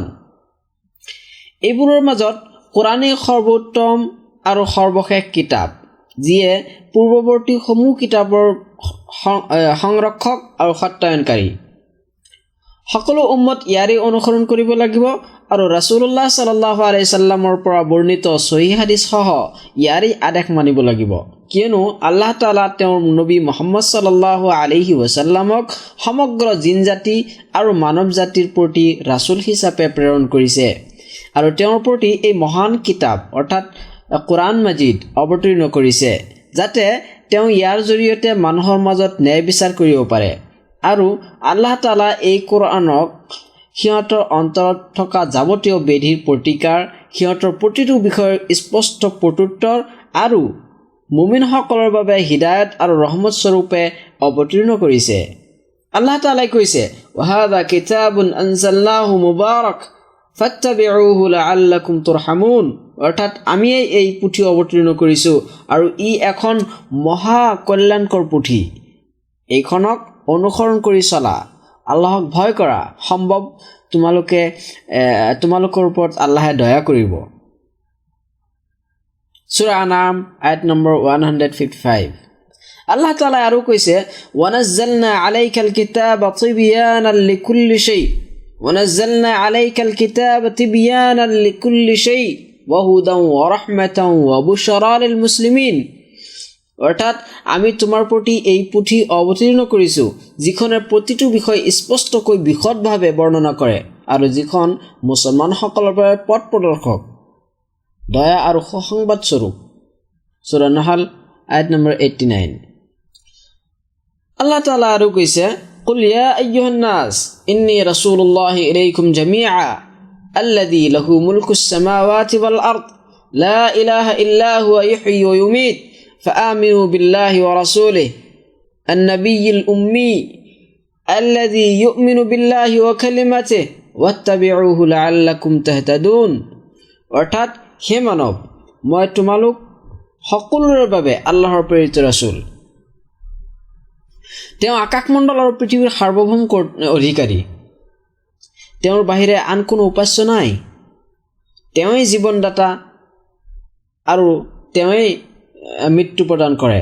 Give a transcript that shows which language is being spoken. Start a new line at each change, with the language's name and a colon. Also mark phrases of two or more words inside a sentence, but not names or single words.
Assamese: এইবোৰৰ মাজত কোৰাণেই সৰ্বোত্তম আৰু সৰ্বশেষ কিতাপ, যিয়ে পূৰ্বৱৰ্তী সমূহ কিতাপৰ সংৰক্ষক আৰু সত্যায়নকাৰী। সকলো উম্মত ইয়াৰে অনুসৰণ কৰিব লাগিব, আৰু ৰাছুলুল্লাহ
Arabic: صلى الله عليه سلم
Assamese: পৰা বৰ্ণিত সহিহ হাদিস সহ ইয়াৰে আদেশ মানিব লাগিব, কিয়নো আল্লাহ তাআলা তেওঁৰ নবী মুহাম্মদ
Arabic: صلى الله عليه وسلم
Assamese: সমগ্ৰ জিন জাতি আৰু মানৱ জাতিৰ প্ৰতি ৰাছুল হিচাপে প্ৰেৰণ কৰিছে, আৰু তেওঁৰ প্ৰতি এই মহান কিতাপ অৰ্থাৎ কোৰাণ মাজিদ অৱতীৰ্ণ কৰিছে, যাতে তেওঁ ইয়াৰ জৰিয়তে মানুহৰ মাজত ন্যায় বিচাৰ কৰিব পাৰে। আৰু আল্লাহ তাআলা এই কোৰাণক সিহঁতৰ অন্তৰত থকা যাৱতীয় বেধিৰ প্ৰতিকাৰ, সিহঁতৰ প্ৰতিটো বিষয়ৰ স্পষ্ট প্ৰত্যুত্তৰ আৰু মুমিনসকলৰ বাবে হিদায়ত আৰু ৰহমত স্বৰূপে অৱতীৰ্ণ কৰিছে। আল্লাহ তাআলাই কৈছে,
Arabic: وهذا كتاب أنزلناه مبارك فاتبعوه لعلكم ترحمون.
Assamese: অৰ্থাৎ আমি এই পুথি অৱতীৰ্ণ কৰিছোঁ আৰু ই এখন মহা কল্যাণকৰ পুথি। এইখনক অনুসৰণ কৰি চলা, আল্লাহক ভয় কৰা, সম্ভৱ তোমালোকৰ ওপৰত আল্লাহে দয়া কৰিব। সূৰা আনাম আয়াত নম্বৰ 155। আল্লাহ তাআলা আৰু কৈছে,
Arabic: ونزلنا عليك الكتاب تبيانا لكل شيء ونزلنا عليك الكتاب تبيانا لكل شيء وهدى ورحمة وبشرى للمسلمين.
Assamese: অৰ্থাৎ আমি তোমাৰ প্ৰতি এই পুথি অৱতীৰ্ণ কৰিছোঁ যিখনে প্ৰতিটো বিষয় স্পষ্টকৈ বিশদভাৱে বৰ্ণনা কৰে আৰু যিখন মুছলমানসকলৰ বাবে পথ প্ৰদৰ্শক, দয়া আৰু সুসংবাদ স্বৰূপ। সূৰা নাহল আয়াত নম্বৰ 89। আল্লাহ তাআলা আৰু কৈছে,
Arabic: قل يا أيها الناس إني رسول الله إليكم جميعا الذي له ملك السماوات والأرض لا إله إلا هو يحيي ويميت فآمنوا بالله ورسوله النبي الأمي الذي يؤمن بالله وكلماته واتبعوه لعلكم تهتدون.
Assamese: অৰ্থাৎ হে মানৱ, মই তোমালোক সকলোৰে বাবে আল্লাহৰ প্ৰেৰিত ৰাসূল। তেওঁ আকাশমণ্ডল আৰু পৃথিৱীৰ সাৰ্বভৌম অধিকাৰী। তেওঁৰ বাহিৰে আন কোনো উপাস্য নাই। তেওঁই জীৱনদাতা আৰু তেওঁই মৃত্যু প্ৰদান কৰে।